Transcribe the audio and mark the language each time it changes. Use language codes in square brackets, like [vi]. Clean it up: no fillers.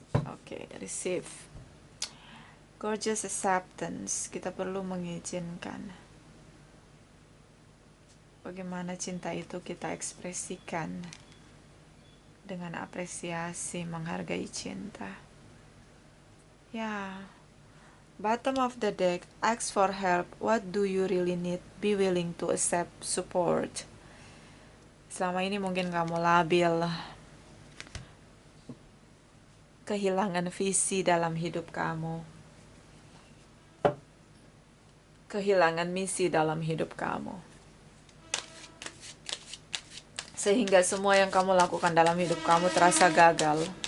[en] Oke, receive. Gorgeous acceptance. [id] Kita perlu mengizinkan. Bagaimana cinta itu kita ekspresikan dengan apresiasi, menghargai cinta. Ya. [en] Bottom of the deck, ask for help. What do you really need? Be willing to accept support. [id] Selama ini mungkin kamu labil, kehilangan visi dalam hidup kamu, kehilangan misi dalam hidup kamu, sehingga semua yang kamu lakukan dalam hidup kamu terasa gagal.